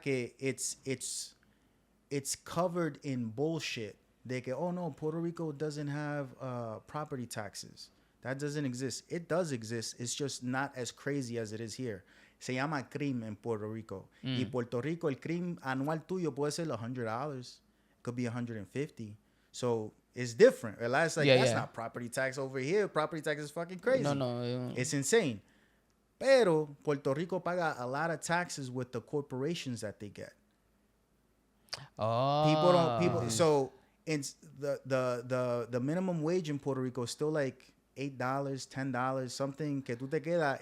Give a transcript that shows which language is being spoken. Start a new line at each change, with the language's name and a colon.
English: Que it's covered in bullshit. De que, oh no, Puerto Rico doesn't have property taxes. That doesn't exist. It does exist. It's just not as crazy as it is here.
Spanish: Se llama crimen en Puerto Rico. Y Puerto Rico, el crimen anual tuyo puede ser $100.
English: It could be $150. So it's different. ¿Verdad? It's like, that's not property tax over here. Property tax is fucking crazy. No. It's insane. Pero Puerto Rico paga a lot of taxes with the corporations that they get. Oh. People. So it's the minimum wage in Puerto Rico is still like $8, $10, something que tú te queda.